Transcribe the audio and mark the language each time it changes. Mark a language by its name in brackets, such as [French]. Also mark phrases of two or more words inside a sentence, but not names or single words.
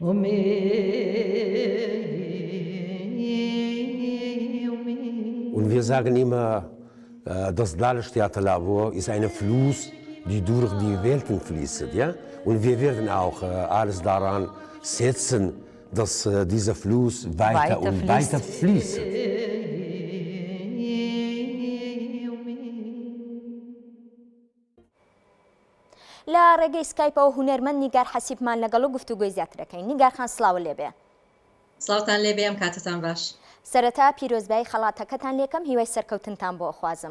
[German] Und wir sagen immer, das Lalisch-Theaterlabor ist ein Fluss, die durch die Welten fließt. Ja? Und wir werden auch alles daran setzen, dass dieser Fluss weiter und weiter fließt. [Central Kurdish] لە ڕێگەی سکایپەوە هونەرمەند نیگار حەسیبمان لەگەڵ و گفتوگۆی زیاترەکەین. نیگار خان سڵاو لێبێ. سڵاوتان لێبێ ئەم کاتتان باش. سەرەتا پیرۆزبایی خەڵاتەکەتان لێکەم هیوای سەرکەوتنتان بۆ خوازم.